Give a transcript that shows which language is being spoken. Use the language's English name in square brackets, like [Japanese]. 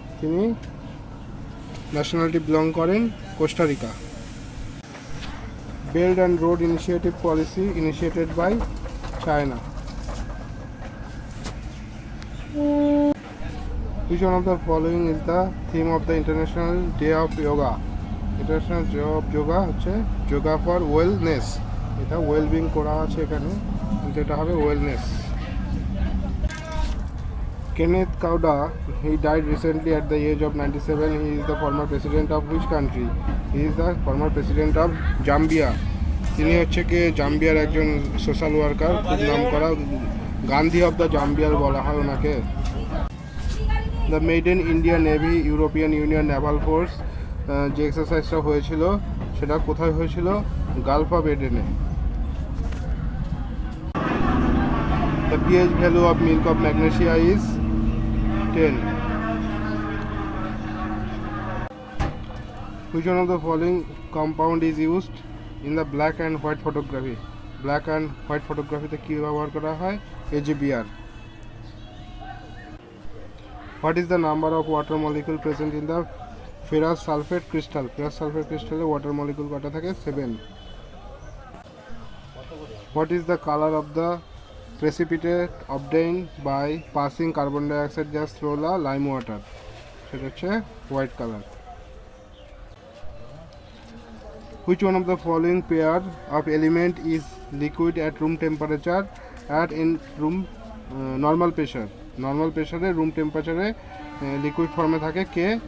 [Bangla] তিনি nationality belong করেন Costa Rica. [English] Belt and Road Initiative policy initiated by China. Which one of the following is the theme of the International Day of Yoga? International Day of Yoga [Bangla] হচ্ছে [English] Yoga for wellness. [Bangla] এটা wellbeing করা আছে এখানে, কিন্তু এটা হবে wellness. [English] Kenneth Kauda, he died recently at the age of 97. He is the former president of which country? He is the former president of Zambia. [Bangla] তিনি হচ্ছে কি জাম্বিয়ার একজন সোশ্যাল ওয়ার্কার, খুব নাম করা, [English] Gandhi of the জাম্বিয়ার [Bangla] বলা হয় ওনাকে। [English] the maiden Indian navy European union naval force, [Bangla] যে এক্সারসাইজটা হয়েছিল সেটা কোথায় হয়েছিল? Gulf of এডেনে। [English] The pH value of milk of magnesia is 10. Which one of the following compound is used in the black and white photography? Black and white photography [Bangla] তে কি ব্যবহার করা হয়? [English] AGBR. What is the number of water molecule present in the ferrous sulfate crystal? Ferrous sulfate crystal [Bangla] A [English] water molecule [Bangla] কটা থাকে? 7. [English] What is the color of the precipitate obtained by passing carbon dioxide gas through the lime water? [Bangla] সেটা হচ্ছে [English] White colour. Which one of the following pair of element is liquid at room temperature at in room normal pressure? [Bangla] Normal প্রেসারে [English] room টেম্পারেচারে [Bangla] liquid ফর্মে থাকে কে?